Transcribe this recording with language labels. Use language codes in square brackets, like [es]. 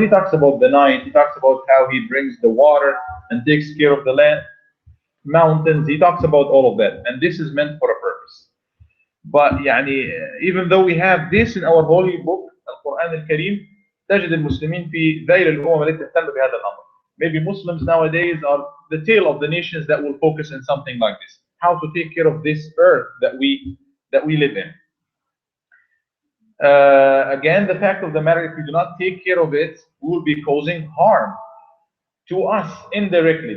[en] He talks about the night. He talks about how he brings the water and takes care of the land, mountains. He talks about all of that, and this is meant for a purpose. But even though we have this in our holy book [ar] القرآن الكريم, تجد المسلمين في ذيل الأمم التي تهتم بهذا الأمر. [en] Maybe Muslims nowadays are the tail of the nations that will focus on something like this. How to take care of this earth that we live in. Again, the fact of the matter, if we do not take care of it, we will be causing harm to us indirectly.